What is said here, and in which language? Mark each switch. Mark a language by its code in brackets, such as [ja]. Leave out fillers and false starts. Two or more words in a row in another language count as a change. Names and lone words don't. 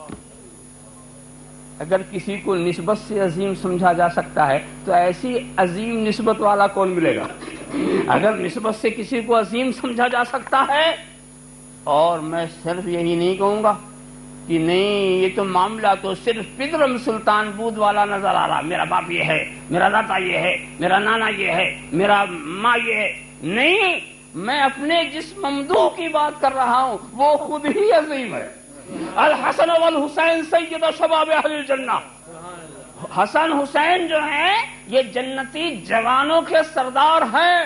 [ur] اگر کسی کو نسبت سے عظیم سمجھا جا سکتا ہے تو ایسی عظیم نسبت والا کون ملے گا؟ اگر نسبت سے کسی کو عظیم سمجھا جا سکتا ہے، اور میں صرف یہی نہیں کہوں گا کہ نہیں یہ تو معاملہ تو صرف [fa] پدرم سلطان بود [ur] والا نظر آ رہا، میرا باپ یہ ہے، میرا دادا یہ ہے، میرا نانا یہ ہے، میرا ماں یہ ہے، نہیں، میں اپنے جس ممدوح کی بات کر رہا ہوں وہ خود ہی عظیم ہے۔ [ar] الحسن والحسین سید شباب اہل الجنہ، [ur] حسن حسین جو ہیں یہ جنتی جوانوں کے سردار ہیں۔